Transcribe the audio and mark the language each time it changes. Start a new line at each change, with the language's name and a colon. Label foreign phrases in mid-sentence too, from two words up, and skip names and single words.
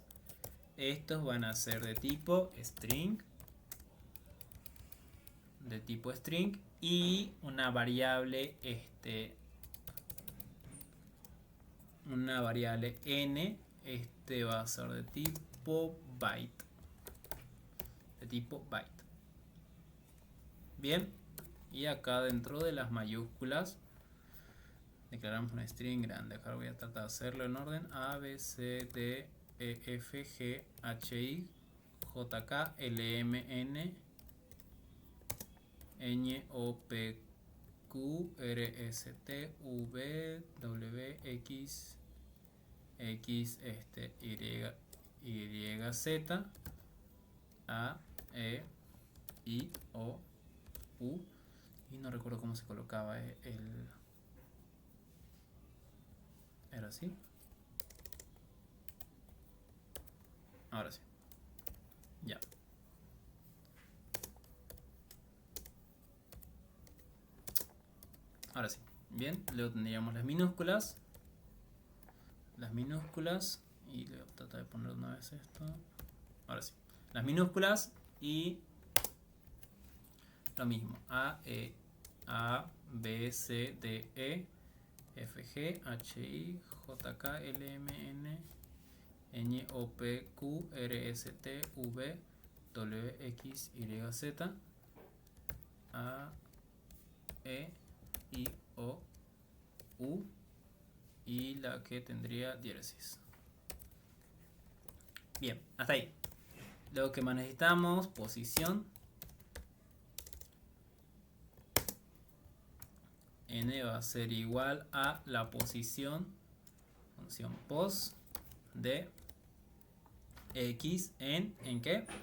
Spanish: Estos van a ser de tipo string, y una variable n, va a ser de tipo byte. Bien, y acá dentro de las mayúsculas declaramos una string grande. Acá voy a tratar de hacerlo en orden: A, B, C, D, E, F, G, H, I, J, K, L, M, N, Ñ, O, P, Q, R, S, T, V, W, X, Y, Z, A, E, I, O, U. Y no recuerdo cómo se colocaba ¿Era así? Ahora sí. Ya. Ahora sí. Bien, luego tendríamos las minúsculas. Y voy a tratar de poner una vez esto. Ahora sí. Las minúsculas y lo mismo. A, B, C, D, E, F, G, H, I, J, K, L, M, N, Ñ, O, P, Q, R, S, T, V, W, X, Y, Z, A, E, I, O, U, y la que tendría diéresis. Bien, hasta ahí. Lo que más necesitamos, posición. N va a ser igual a la posición, función pos, de x ¿en qué?